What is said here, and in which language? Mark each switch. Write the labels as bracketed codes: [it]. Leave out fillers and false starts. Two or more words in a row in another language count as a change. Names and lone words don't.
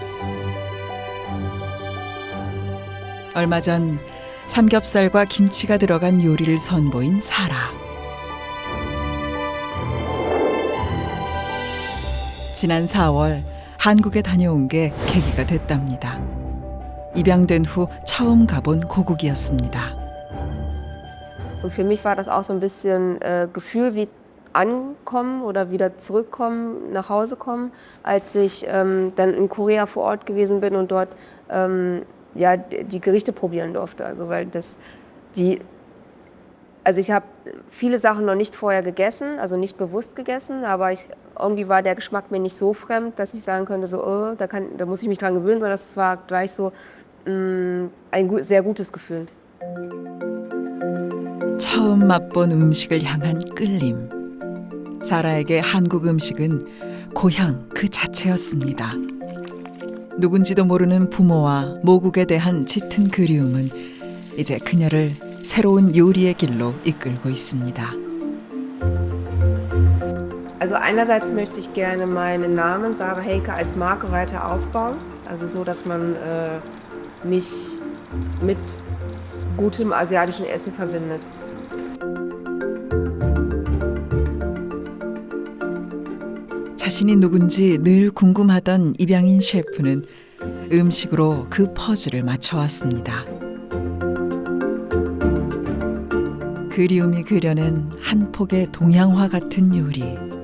[ko] 얼마 전 삼겹살과 김치가 들어간 요리를 선보인 사라. 지난 4월 한국에 다녀온 게 계기가 됐답니다. 입양된 후 처음 가본 고국이었습니다. [de] Und für mich war das auch so ein bisschen Gefühl wie ankommen oder wieder zurückkommen, nach Hause kommen, als ich dann in Korea vor Ort gewesen bin und dort ja, die Gerichte probieren durfte. Also weil also ich habe viele Sachen noch nicht vorher gegessen, also nicht bewusst gegessen, aber irgendwie war der Geschmack mir nicht so fremd, dass ich sagen könnte, so, oh, da muss ich mich dran gewöhnen, sondern das war gleich so ein sehr gutes Gefühl. [ko] 처음 맛본 음식을 향한 끌림. 사라에게 한국 음식은 고향 그 자체였습니다. 누군지도 모르는 부모와 모국에 대한 짙은 그리움은 이제 그녀를 새로운 요리의 길로 이끌고 있습니다. [de] Also einerseits möchte ich gerne meinen Namen Sarah Heike als Marke weiter aufbauen, also so, dass man mich mit gutem asiatischen Essen verbindet. [ko] 자신이 누군지 늘 궁금하던 입양인 셰프는 음식으로 그 퍼즐을 맞춰왔습니다. 그리움이 그려낸 한 폭의 동양화 같은 요리.